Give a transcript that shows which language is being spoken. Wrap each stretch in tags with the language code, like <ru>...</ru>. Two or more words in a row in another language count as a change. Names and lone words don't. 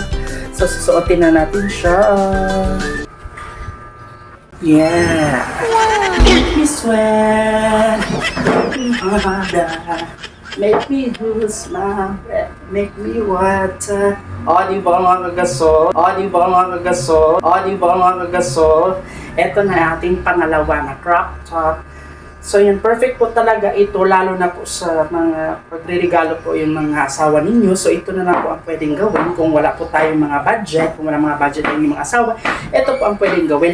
<tl>So, susuotin na natin siya.</tl> <en>Yeah! Make me sweat! Make me lose my breath, make me water.</en> <tl>O, di ba mga kagasol? O, di ba mga kagasol? O, di ba mga kagasol? Ito na ating pangalawa na crop top. So yun, perfect po talaga ito, lalo na po sa mga pagre-regalo po yung mga asawa ninyo. So ito na po ang pwedeng gawin kung wala po tayong mga budget, kung wala mga budget ng mga asawa, ito po ang pwedeng gawin.</tl>